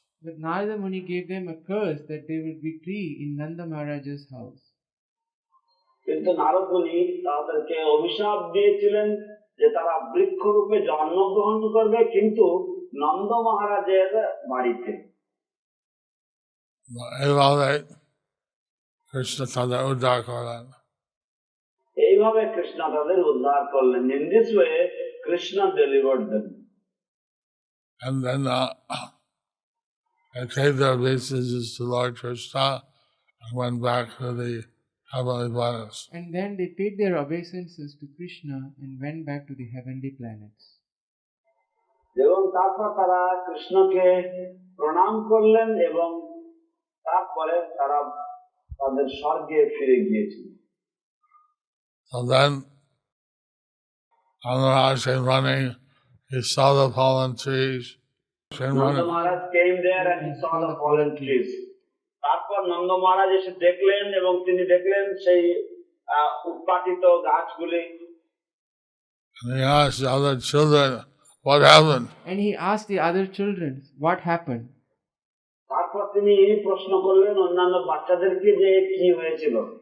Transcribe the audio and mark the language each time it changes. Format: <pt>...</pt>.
<en>But Narada Muni gave them a curse that they would be tree in Nanda Maharaja's house.</en> <bn>কিন্তু নারদ মুনি তাদেরকে অভিশাপ দিয়েছিলেন যে তারা বৃক্ষরূপে জন্মগ্রহণ করবে, কিন্তু নন্দ মহারাজের বাড়িতে। এইভাবে কৃষ্ণ তাদের উদ্ধার করলেন। এইভাবে কৃষ্ণ তাদের উদ্ধার করলেন।</bn> <en>In this way, Krishna delivered them. And then they paid their obeisances to Lord Krishna and went back to the heavenly planets. And then they paid their obeisances to Krishna and went back to the heavenly planets.</en> <bn>এবং তারপর তারা কৃষ্ণকে প্রণাম করলেন এবং তারপরে তারা তাদের স্বর্গে ফিরে গিয়েছিল।</bn> <en>So then Maharaj came running, he saw the fallen trees. Nanda Maharaj came there and he saw the fallen trees.</en> <bn>তারপর নন্দ মহারাজ এসে দেখলেন এবং তিনি দেখলেন সেই উৎপাটিত গাছগুলি।</bn> <en>And he asked the other children, what happened? And he asked the other children, what happened?</en> <bn>তারপর তিনি প্রশ্ন করলেন অন্যান্য বাচ্চাদেরকে যে কি হয়েছিল।</bn>